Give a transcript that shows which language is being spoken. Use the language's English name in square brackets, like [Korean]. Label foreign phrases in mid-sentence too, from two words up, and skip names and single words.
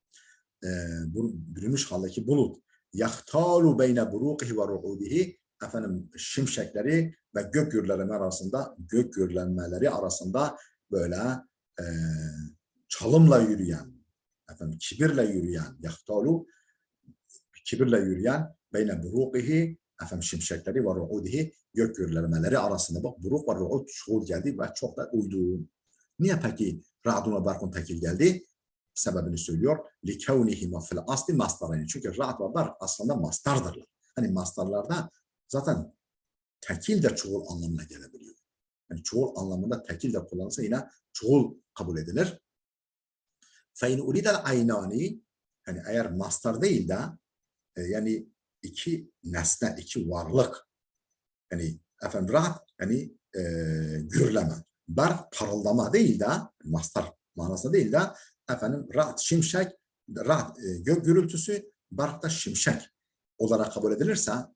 [Turkish] Bürünmüş haldeki bulut. [Arabic] يختال بين بروقه ورعوده, [Turkish] efendim şimşekleri ve gök gürlenmeleri arasında böyle çalımla yürüyen, efendim kibirle yürüyen, yahtalu kibirle yürüyen [Arabic] بين بروقه, [Turkish] efendim şimşekleri ve ru'udihi, gök gürlenmeleri arasında, bak [Arabic] بروق ورعود [Turkish] çoğul geldi ve çok da uydu. Niye peki [Arabic] رعد وبرق [Turkish] tekil geldi? Sebebini söylüyor. [Arabic] لِكَوْنِهِمَا فِي الْأَصْلِ مَصْدَرَيْنِ. [Turkish] Çünkü [Arabic] رعد وبرق [Turkish] aslında mastardır. Hani mastarlarda zaten tekil de çoğul anlamına gelebiliyor. Yani çoğul anlamında tekil de kullanılsa yine çoğul kabul edilir. [Arabic] فَاِنْ اُرِدَ الْعَيْنَانِ, [Turkish] yani eğer mastar değil de yani iki nesne, iki varlık, yani efendim ra'd yani gürleme, berk parıldama değil de, mastar manasında değil de efendim ra'd şimşek, ra'd gök gürültüsü, berk da şimşek olarak kabul edilirse,